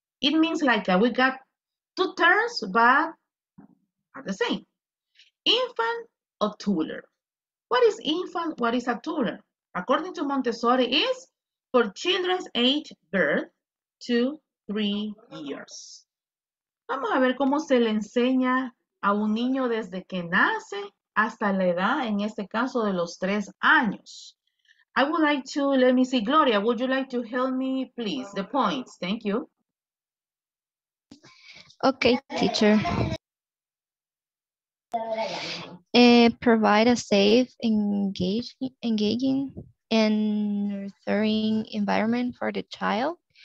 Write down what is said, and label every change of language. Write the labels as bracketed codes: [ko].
[en] It means like we got two terms, but are the same. Infant or toddler. What is infant? What is a toddler? According to Montessori, is for children's age birth to 3 years. [es] Vamos a ver cómo se le enseña a un niño desde que nace hasta la edad, en este caso, de los 3 años. [en] I would like to, let me see, Gloria, would you like to help me, please? The points, thank you. Okay, teacher. Provide a safe, engaging, and nurturing environment for the child.